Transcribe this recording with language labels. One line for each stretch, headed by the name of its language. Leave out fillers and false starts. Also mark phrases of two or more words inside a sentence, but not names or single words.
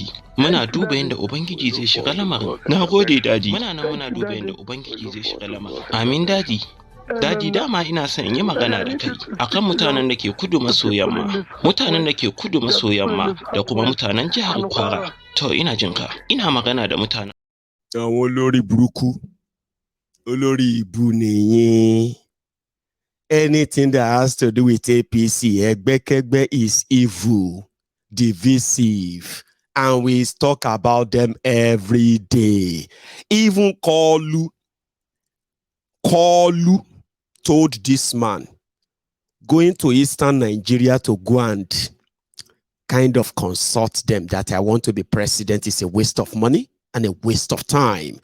Hausa: Muna duba yadda Ubangiji zai shiga lamarin. Na gode dadi. Muna nan muna duba yadda Ubangiji zai shiga lamarin. Amin dadi. Dadi, dama ina son in yi magana da kai akan mutanen da ke kudu maso yamma. Mutanen da ke kudu maso yamma da kuma mutanen jihar Kwara. To ina jinka. Ina magana da mutanen.
Yoruba: Àwọn olórí burúkú, olórí ibu nìyẹn.
English: Anything that has to do with APC, Egbekegbe, is evil, divisive, and we talk about them every day. Even Kolu told this man, going to Eastern Nigeria to go and kind of consult them that I want to be president is a waste of money and a waste of time.